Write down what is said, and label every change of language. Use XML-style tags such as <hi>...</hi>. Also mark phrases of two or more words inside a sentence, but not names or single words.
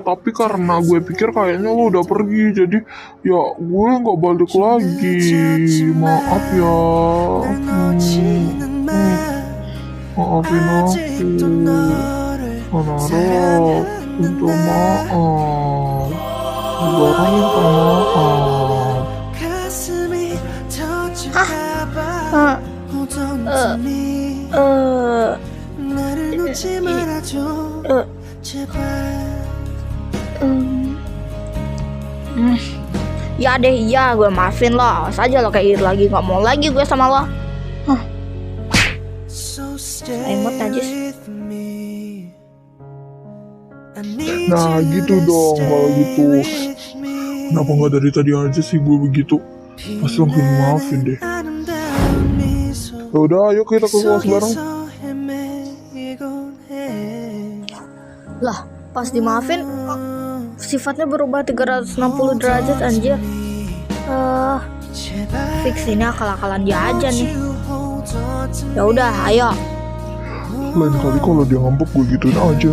<id>Tapi karena gue pikir kayaknya lo udah pergi. Jadi ya gue nggak balik lagi. Maaf ya. Maafin aku. Anara, minta maaf. Anara minta maaf.</id> <ko>가슴이 터질까봐 Ah, 오던지니 나를 놓지 말아줘 제발.</ko> <id>Ya deh, iya gue maafin lo. Awas aja lo kayak gitu lagi. Gak mau lagi gue sama lo.</id> <en>So stay</en> <id>Emot najis.</id> <en>with me. I need</en> <id>Nah</id> <en>you</en> <id>gitu</id> <en>to</en> <id>dong kalau</id> <en>stay</en> <id>gitu.</id> <en>with me.</en> <id>Kenapa nggak dari tadi aja sih gue begitu? Pasti langsung maafin deh.</id> <ko>아름다운 미소</ko> <id>Ya udah, ayo kita ke kelas bareng.</id> <ko>속에서 헤매곤 해.</ko> <id>Lah, pas dimaafin sifatnya berubah 360 derajat anjir. Fix ini akal-akalan dia aja nih. Ya udah, ayo. Lain kali kalau dia ngambek gue gituin aja.</id>